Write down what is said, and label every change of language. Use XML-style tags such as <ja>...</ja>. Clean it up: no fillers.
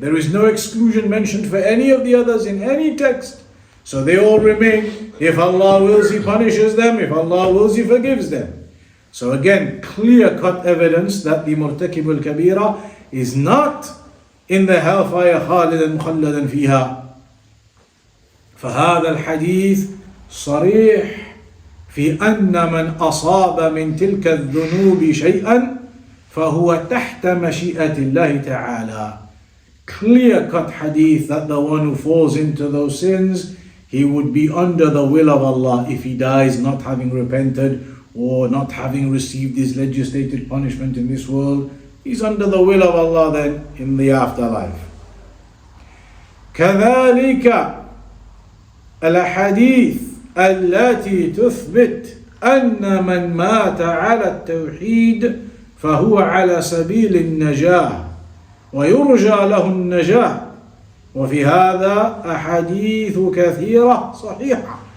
<en>There is no exclusion mentioned for any of the others in any text. So they all remain. If Allah wills, He punishes them. If Allah wills, He forgives them. So again, clear-cut evidence that the murtakibul kabira is not in the hellfire</en> <ar>khalidan mukhalladan fiha. فهذا الحديث صريح في أن من أصاب من تلك الذنوب شيئا فهو تحت مشيئة الله تعالى.</ar> <en>Clear-cut hadith that the one who falls into those sins, he would be under the will of Allah if he dies not having repented or not having received his legislated punishment in this world. He's under the will of Allah then in the afterlife.</en> <ar>كذلك الأحاديث التي تثبت أن من مات على التوحيد فهو على سبيل النجاة ويرجى له النجاة وفي هذا أحاديث كثيرة صحيحة.</ar>